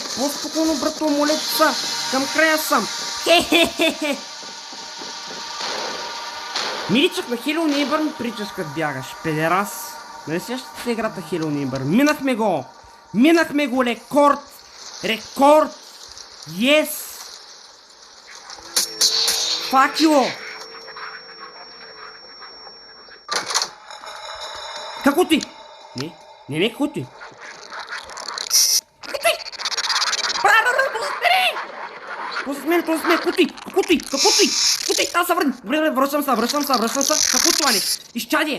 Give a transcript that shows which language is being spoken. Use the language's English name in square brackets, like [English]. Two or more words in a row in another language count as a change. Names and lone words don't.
[Bulgarian] По-спокойно, брато, моля са! Към края съм! Хе-хе-хе-хе! Миличък на Hello Neighbor ми причаш като бягаш, педерас! Нали сещате се играта Hello Neighbor? Минахме го! Минахме го! Рекорд! Рекорд! [English] Yes! Fuck you! [Bulgarian] Какво ти? Не, какво ти? Какво ти? Този с мен, какво ти? Аз се върни. Добре, връщам се. Какво това не? Изчадие.